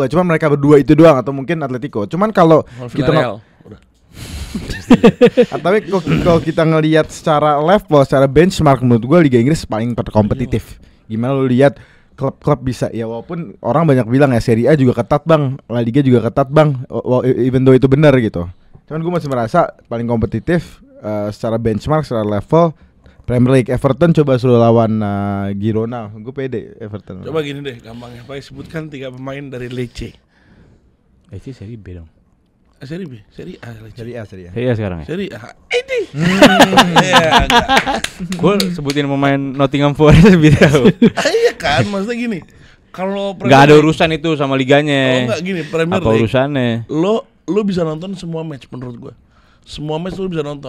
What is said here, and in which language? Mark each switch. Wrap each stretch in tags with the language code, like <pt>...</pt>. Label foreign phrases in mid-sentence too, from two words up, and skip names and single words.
<id>Cuman mereka berdua itu doang atau mungkin Atletico. Cuman kalau kita tapi kalau kita ngelihat secara level, secara benchmark, menurut gue Liga Inggris paling kompetitif. Gimana lu lihat klub-klub bisa ya, walaupun orang banyak bilang ya Serie A juga ketat bang, La Liga juga ketat bang,</id> <en>even though</en> <id>itu benar gitu. Cuman gue masih merasa paling kompetitif secara benchmark, secara level Premier League. Everton coba suruh lawan Girona, gue pede Everton. Coba gini deh, gampangnya. Pak sebutkan 3 pemain dari Lecce. Lecce Serie B dong. Seri B, Seri A, Lecce. Serie A. Serie A sekarang ya. Seri A. Ini. Gue sebutin pemain Nottingham Forest lebih tahu. Iya kan, maksudnya gini. Kalau Nggak ada urusan itu sama liganya. Oh enggak gini, Premier Apa League. urusannya? Lo bisa nonton semua match menurut gua. Semua match lo bisa nonton.</id>